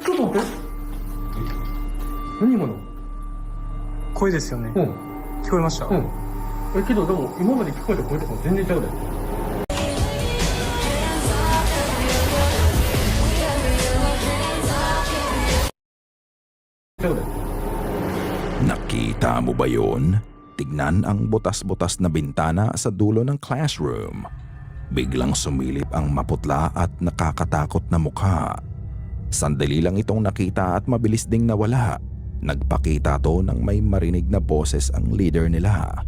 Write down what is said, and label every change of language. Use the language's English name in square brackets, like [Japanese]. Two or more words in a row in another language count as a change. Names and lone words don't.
[Japanese] ちょっと待って。何今の？声ですよね。うん。聞こえました？うん。けどでも今まで聞こえた声とかも全然ちゃうで。ちゃうで。 [Filipino] Nakita mo ba yun? Tignan ang butas-butas na bintana sa dulo ng classroom. Biglang sumilip ang maputla at nakakatakot na mukha. Sandali lang itong nakita at mabilis ding nawala. Nagpakita to ng may marinig na boses ang leader nila.